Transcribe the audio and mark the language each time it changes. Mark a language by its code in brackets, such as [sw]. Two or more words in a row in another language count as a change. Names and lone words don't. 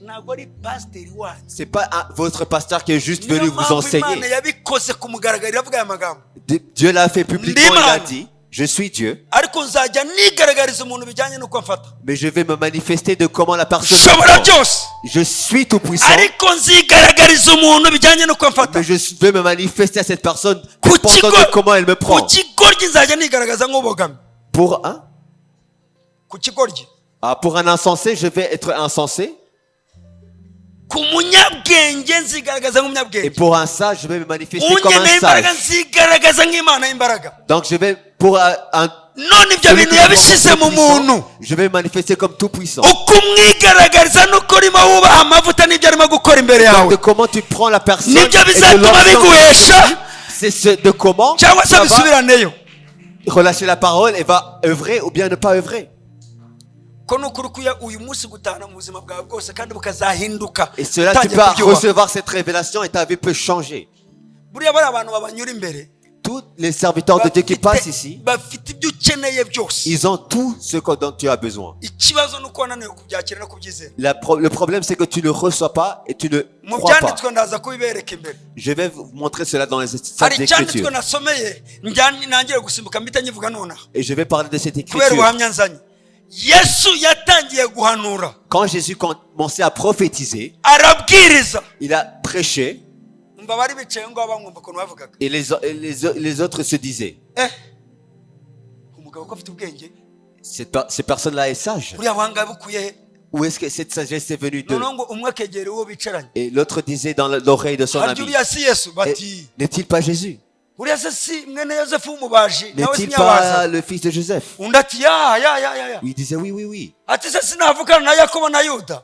[rw] Ntabwo ari pasiteri wacu. [fr] C'est pas votre pasteur qui est juste [rw] Niyo [fr] venu vous [rw] mpamvu Imana [fr] enseigner. [rw] yabikoze ku mugaragaro iravuga aya magambo. [fr] Dieu l'a fait publiquement, il a [rw] Ndimana. [fr] dit, je suis Dieu, [rw] ariko nzajya nigaragariza umuntu bijyanye n'uko mfata. [fr] mais je vais me manifester de comment la personne me [rw] Nshobora [fr] prend. [rw] byose [fr] Je suis tout puissant, [rw] ariko nzigaragariza umuntu bijyanye n'uko mfata. [fr] mais je vais me manifester à cette personne [rw] Ku [fr] dépendant [rw] kigo- [fr] de comment elle me [rw] ku [fr] prend. [rw] kigoryi nzajya nigaragaza nk'ubogami. [fr] Pour un, [rw] Ku kigoryi. [fr] pour un insensé, je vais être insensé, [rw] Ku munyabwenge nzigaragaza [fr] et [rw] nk'umunyabwenge. [fr] pour un sage, je vais me manifester comme [rw] unyeneye [fr] un [rw] imbaraga [fr] sage. [rw] nzigaragaza nk'Imana y'imbaraga. [fr] Donc je vais, pour un [rw] none ibyo [fr] celui [rw] bintu [fr] qui se [rw] yabishyize [fr] comporte [rw] mu [fr] puissant, [rw] muntu. [fr] je vais me manifester comme tout puissant. [rw] uko umwigaragariza nuko urimo wubaha amavuta n'ibyo arimo gukora imbere [fr] Donc, [rw] yawe [fr] de comment tu prends la personne [rw] nibyo [fr] et de [rw] bizatuma [fr] l'ensemble, [rw] biguhesha [fr] c'est de comment [rw] cyangwa se [fr] ça va [rw] bisubiraneyo. [fr] relâcher la parole et va œuvrer ou bien ne pas œuvrer. [rw] ko ni ukuri ko uyu munsi gutahana mu buzima bwawe bwose kandi bukazahinduka. [fr] Et cela, tu [rw] utangiye [fr] peux [rw] kubyubaha. [fr] recevoir cette révélation et ta vie peut changer. [rw] buriya bari abantu babanyura imbere [fr] Tous les serviteurs de Dieu qui passent ici, [rw] bafite ibyo ukeneye byose. [fr] ils ont tout ce dont tu as besoin. [rw] ikibazo ni uko wananiwe kubyakira no kubyizera. [fr] Le problème, c'est que tu ne reçois pas et tu ne [rw] mu [fr] crois pas. [rw] byanditswe ndaza kubibereka imbere. [fr] Je vais vous montrer cela dans les [rw] hari [fr] Saintes [rw] icyanditswe [fr] Écritures. [rw] nasomeye ntangiye gusimbuka mpita nyivuga nonaha [fr] Et je vais parler de cette [rw] kubera [fr] écriture. [rw] ubuhamya nzanye. yesu yatangiye guhanura [fr] Quand Jésus commençait à prophétiser, [rw] arabwiriza. [fr] il a prêché [rw] umva bari bicaye ngo bamwumva ukuntu bavugaga. [fr] et les autres se disaient, [rw] umugabo ko afite ubwenge [fr] ces personnes-là est sage. [rw] buriya buhanga bukuye he? [fr] Où est-ce que cette sagesse est venue d'eux? [rw] noneho ngo umwe akegera uwo bicaranye. [fr] Et l'autre disait dans l'oreille de son [rw] harya [fr] ami, [rw] uriya si yesu Eh, bati [fr] n'est-il pas Jésus? [rw] uriya se si mwene yosefu w'umubaji nawe [fr] N'est-il [rw] sinyabaza. [fr] pas le fils de Joseph? [rw] undi ati ya [fr] Il disait oui, oui, oui. [rw] ati se sinavugana na yakobo na yuda.